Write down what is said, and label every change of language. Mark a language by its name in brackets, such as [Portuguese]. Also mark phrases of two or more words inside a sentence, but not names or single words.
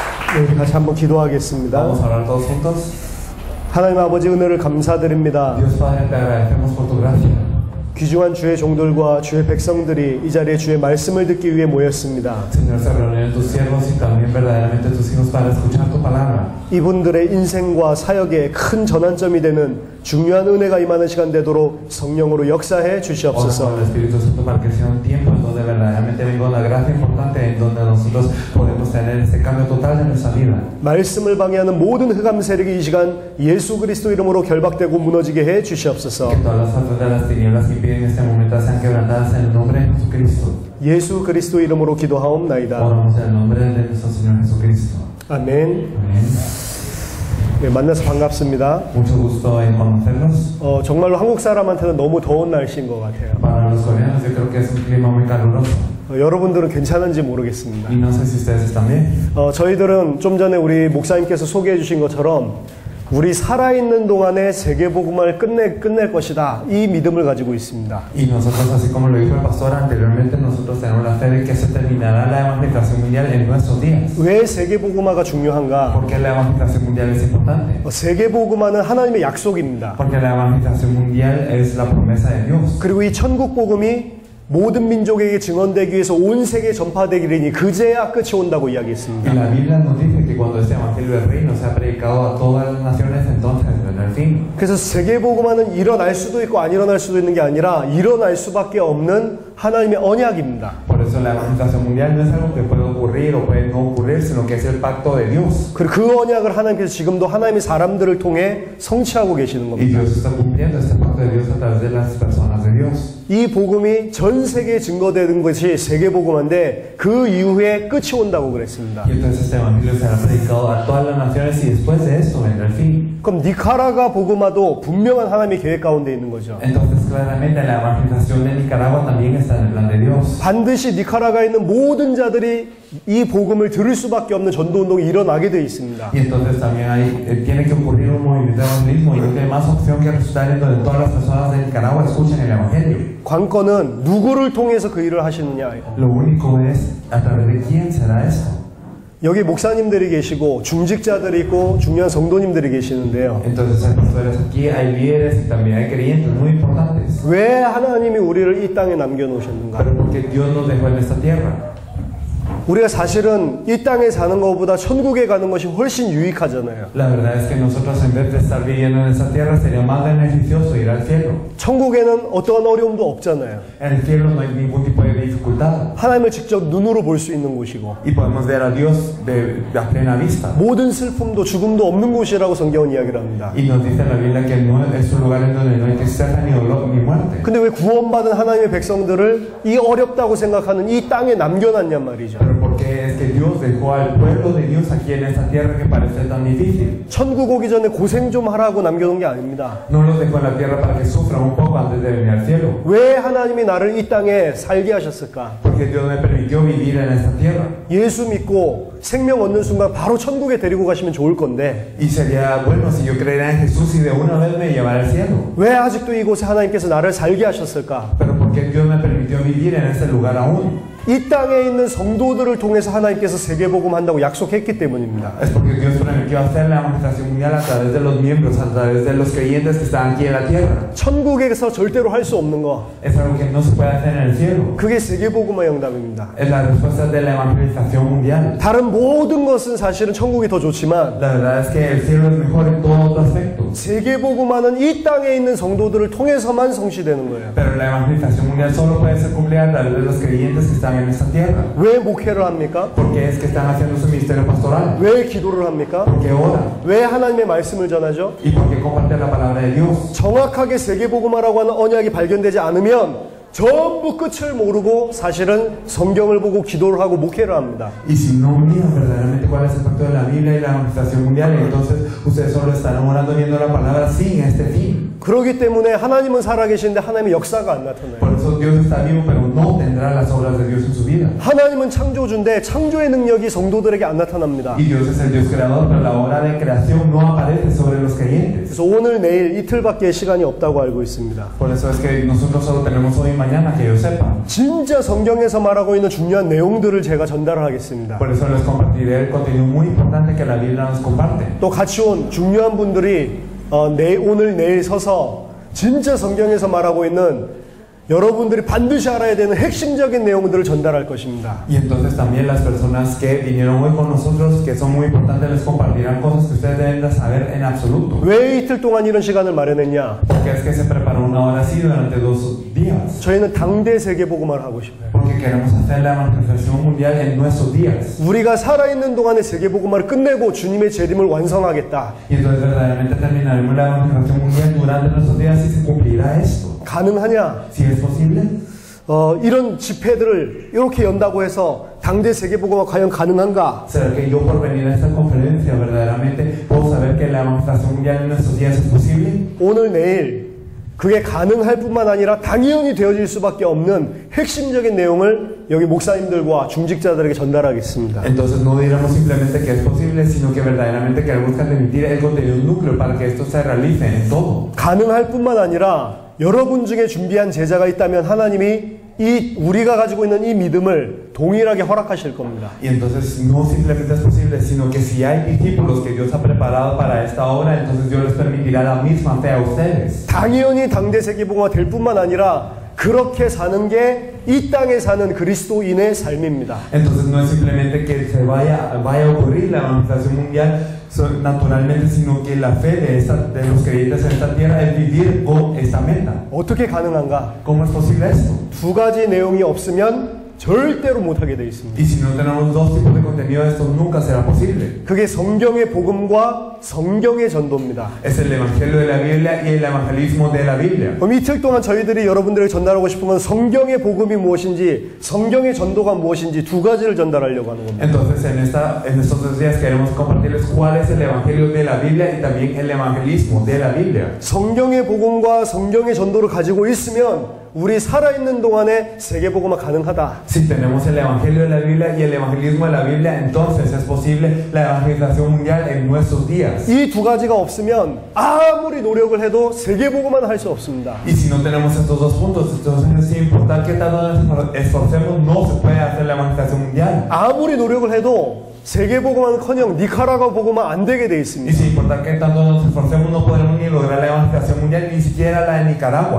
[Korean] 우리 같이 한번 기도하겠습니다. [Spanish] Vamos a orar todos juntos. [Korean] 하나님 아버지 은혜를 감사드립니다. [Spanish] Dios Padre, te agradecemos por tu gracia. [Korean] 귀중한 주의 종들과 주의 백성들이 이 자리에 주의 말씀을 듣기 위해 모였습니다. [Spanish] Señor, se reúnen tus siervos y también verdaderamente tus hijos para escuchar tu palabra. [Korean] 이분들의 인생과 사역에 큰 전환점이 되는 중요한 은혜가 임하는 시간 되도록 성령으로 역사해 주시옵소서. [Spanish] Oramos al Espíritu Santo para que sea un tiempo en donde verdaderamente venga una gracia importante en donde nosotros podemos tener ese cambio total de nuestra vida. [Korean] 말씀을 방해하는 모든 흑암 세력이 이 시간 예수 그리스도 이름으로 결박되고 무너지게 해 주시옵소서. [Spanish] Que todas las fuerzas de las tinieblas que impiden este momento sean quebrantadas en el nombre de Jesucristo. [Korean] 예수 그리스도 이름으로 기도하옵나이다. [Spanish] Oramos en el nombre de nuestro Señor Jesucristo. [Korean] 아멘. [Spanish] Amén. [Korean] 네, 만나서 반갑습니다. [Spanish] Mucho gusto en conocerlos. [Korean] 정말로 한국 사람한테는 너무 더운 날씨인 것 같아요. [Spanish] Para los coreanos yo creo que es un clima muy caluroso. [Korean] 여러분들은 괜찮은지 모르겠습니다. [Spanish] Y no sé si ustedes están bien. [Korean] 저희들은 좀 전에 우리 목사님께서 소개해 주신 것처럼 우리 살아있는 동안에 세계복음을 끝낼 것이다. 이 믿음을 가지고 있습니다. [Spanish] Y nosotros, así como lo dijo el pastor anteriormente, nosotros tenemos la fe de que se terminará la evangelización mundial en nuestros días. [Korean] 왜 세계복음화가 중요한가? [Spanish] ¿Por qué la evangelización mundial es importante? [Korean] 세계복음화는 하나님의 약속입니다. [Spanish] Porque la evangelización mundial es la promesa de Dios. [Korean] 그리고 이 천국복음이 모든 민족에게 증언되기 위해서 온 세계에 전파되기리니 그제야 끝이 온다고 이야기했습니다. [Spanish] Y la Biblia nos dice que cuando este evangelio del reino sea predicado a todas las naciones, entonces vendrá el fin. [Korean] 그래서 세계복음화는 일어날 수도 있고 안 일어날 수도 있는 게 아니라 일어날 수밖에 없는 하나님의 언약입니다. [Spanish] Por eso la evangelización mundial no es algo que puede ocurrir o puede no ocurrir, sino que es el pacto de Dios. [Korean] 그리고 그 언약을 하나님께서 지금도 하나님의 사람들을 통해 성취하고 계시는 Y 겁니다. [Spanish] Dios está cumpliendo este pacto de Dios a través de las personas de Dios. [Korean] 이 복음이 전 세계에 증거되는 것이 세계복음화인데 그 이후에 끝이 온다고 그랬습니다. [Spanish] Y entonces este evangelio será predicado a todas las naciones y después de esto vendrá el fin. [Korean] 그럼 니카라가 복음화도 분명한 하나님의 계획 가운데 있는 거죠. [Spanish] Entonces claramente la evangelización de Nicaragua también está en el plan de Dios. [Korean] 반드시 니카라가에 있는 모든 자들이 이 복음을 들을 수밖에 없는 전도운동이 일어나게 되어 있습니다. [Spanish] Y entonces también tiene que ocurrir un movimiento de evangelismo y no hay más opción que resultar en donde todas las personas de Nicaragua escuchen el evangelio. [Korean] 관건은 누구를 통해서 그 일을 하시느냐예요. [Spanish] Lo único es a través de quién será esto. [Korean] 여기 목사님들이 계시고 중직자들이 있고 중요한 성도님들이 계시는데요. [Spanish] Entonces hay pastores aquí, hay líderes y también hay creyentes muy importantes. [Korean] 왜 하나님이 우리를 이 땅에 남겨놓으셨는가? [Spanish] Pero porque Dios nos dejó en esta tierra. [Korean] 우리가 사실은 이 땅에 사는 것보다 천국에 가는 것이 훨씬 유익하잖아요. [Spanish] La verdad es que nosotros en vez de estar viviendo en esta tierra sería más beneficioso ir al cielo. [Korean] 천국에는 어떠한 어려움도 없잖아요. [Spanish] En el cielo no hay ningún tipo de dificultad. [Korean] 하나님을 직접 눈으로 볼 수 있는 곳이고 [Spanish] Y podemos ver a Dios a plena vista. [Korean] 모든 슬픔도 죽음도 없는 곳이라고 성경은 이야기를 합니다. [Spanish] Y nos dice la Biblia que no es un lugar en donde no hay tristeza ni dolor ni muerte. [Korean] 근데 왜 구원받은 하나님의 백성들을 이 어렵다고 생각하는 이 땅에 남겨놨냔 말이죠. [Spanish] Pero porque es que Dios dejó al pueblo de Dios aquí en esta tierra que parece tan difícil. [Korean] 천국 오기 전에 고생 좀 하라고 남겨놓은 게 아닙니다. [Spanish] No los dejó en la tierra para que sufran un poco antes de venir al cielo. [Korean] 왜 하나님이 나를 이 땅에 살게 하셨을까? [Spanish] Porque Dios me permitió vivir en esta tierra. [Korean] 예수 믿고 생명 얻는 순간 바로 천국에 데리고 가시면 좋을 건데 [Spanish] Y sería bueno si yo creyera en Jesús y de una vez me llevara al cielo. [Korean] 왜 아직도 이곳에 하나님께서 나를 살게 하셨을까? [Spanish] Pero porque Dios me permitió vivir en este lugar aún. [Korean] 이 땅에 있는 성도들을 통해서 하나님께서 세계복음 한다고 약속했기 때문입니다. [Spanish] Es porque Dios prometió hacer la evangelización mundial a través de los miembros, a través de los creyentes que están aquí en la tierra. [Korean] 천국에서 절대로 할 수 없는 거. [Spanish] Es algo que no se puede hacer en el cielo. [Korean] 그게 세계복음의 영답입니다. [Spanish] Es la respuesta de la evangelización mundial. [Korean] 다른 모든 것은 사실은 천국이 더 좋지만 [Spanish] La verdad es que el cielo es mejor en todo aspecto. [Korean] 세계복음화는 이 땅에 있는 성도들을 통해서만 성취되는 거예요. [Spanish] Pero la evangelización mundial solo puede ser cumplida a través de los creyentes que están en esta tierra. [Korean] 왜 목회를 합니까? [Spanish] Porque es que están haciendo su ministerio pastoral. [Korean] 왜 기도를 합니까? [Spanish] Porque oran. [Korean] 왜 하나님의 말씀을 전하죠? [Spanish] Y porque comparten la palabra de Dios. [Korean] 정확하게 세계복음화라고 하는 언약이 발견되지 않으면 전부 끝을 모르고 사실은 성경을 보고 기도를 하고 목회를 합니다. [Spanish] Y si no miran verdaderamente cuál es el pacto de la Biblia y la evangelización mundial, entonces ustedes solo estarán orando viendo la palabra sin este fin. [Korean] 그렇기 때문에 하나님은 살아계시는데 하나님의 역사가 안 나타나요. [Spanish] Por eso Dios está vivo, pero no tendrá las obras de Dios en su vida. [Korean] 하나님은 창조주인데 창조의 능력이 성도들에게 안 나타납니다. [Spanish] Y Dios es el Dios creador, pero la obra de creación no aparece sobre los creyentes. [Korean] 그래서 오늘 내일 이틀밖에 시간이 없다고 알고 있습니다. [Spanish] Por eso es que nosotros solo tenemos hoy y mañana, que yo sepa. [Korean] 진짜 성경에서 말하고 있는 중요한 내용들을 제가 전달을 하겠습니다. [Spanish] Por eso les compartiré el contenido muy importante que la Biblia nos comparte. [Korean] 또 같이 온 중요한 분들이 오늘 내일 서서 진짜 성경에서 말하고 있는 여러분들이 반드시 알아야 되는 핵심적인 내용들을 전달할 것입니다. [Spanish] Y entonces también las personas que vinieron hoy con nosotros, que son muy importantes, les compartirán cosas que ustedes deben de saber en absoluto. [Korean] 왜 이틀 동안 이런 시간을 마련했냐? [Spanish] Porque es que se preparó una hora así durante 2 días. [Korean] 저희는 당대 세계복음화를 하고 싶어요. [Spanish] Porque queremos hacer la evangelización mundial en nuestros días. [Korean] 우리가 살아있는 동안에 세계복음화를 끝내고 주님의 재림을 완성하겠다. [Spanish] Y entonces verdaderamente terminaremos la evangelización mundial durante nuestros días y se cumplirá esto. [Korean] 가능하냐? [Spanish] Si es posible. [Korean] 이런 집회들을 이렇게 연다고 해서 당대 세계복음화 과연 가능한가? [Spanish] ¿Será que yo por venir a esta conferencia verdaderamente puedo saber que la evangelización mundial en nuestros días es posible? [Korean] 오늘 내일 그게 가능할 뿐만 아니라 당연히 되어질 수밖에 없는 핵심적인 내용을 여기 목사님들과 중직자들에게 전달하겠습니다. [Spanish] Entonces no diremos simplemente que es posible, sino que verdaderamente queremos transmitir el contenido núcleo para que esto se realice en todo. [Korean] 가능할 뿐만 아니라 여러분 중에 준비한 제자가 있다면 하나님이 우리가 가지고 있는 이 믿음을 동일하게 허락하실 겁니다. [Spanish] Y entonces no simplemente es posible, sino que si hay discípulos que Dios ha preparado para esta obra, entonces Dios les permitirá la misma fe a ustedes. [Korean] 당연히 당대 세계복음화 될 뿐만 아니라 그렇게 사는 게 이 땅에 사는 그리스도인의 삶입니다. [Spanish] Entonces no es simplemente que se vaya a ocurrir la evangelización mundial naturalmente, sino que la fe de los creyentes en esta tierra es vivir con esta meta. [Korean] 어떻게 가능한가? [Spanish] ¿Cómo es posible esto? [Korean] 두 가지 내용이 없으면 절대로 못하게 되어 있습니다. [Spanish] Y si no tenemos dos tipos de contenido, esto nunca será posible. [Korean] 그게 성경의 복음과 성경의 전도입니다. [Spanish] Es el evangelio de la Biblia y el evangelismo de la Biblia. [Korean] 그럼 이틀 동안 저희들이 여러분들에게 전달하고 싶은 건 성경의 복음이 무엇인지, 성경의 전도가 무엇인지 두 가지를 전달하려고 하는 겁니다. [Spanish] Entonces en estos 2 días queremos compartirles cuál es el evangelio de la Biblia y también el evangelismo de la Biblia. [Korean] 성경의 복음과 성경의 전도를 가지고 있으면 우리 살아있는 동안에 세계복음화 가능하다. [Spanish] Si tenemos el evangelio de la Biblia y el evangelismo de la Biblia, entonces es posible la evangelización mundial en nuestros días. [Korean] 이 두 가지가 없으면 아무리 노력을 해도 세계복음화는 할 수 없습니다. [Spanish] Y si no tenemos estos dos puntos, entonces sin importar qué tanto nos esforcemos, no se puede hacer la evangelización mundial. [Korean] 아무리 노력을 해도 세계복음화는커녕 니카라과 복음화 안 되게 돼 Y 있습니다. [Spanish] sin importar qué tanto nos esforcemos, no podremos ni lograr la evangelización mundial, ni siquiera la de Nicaragua.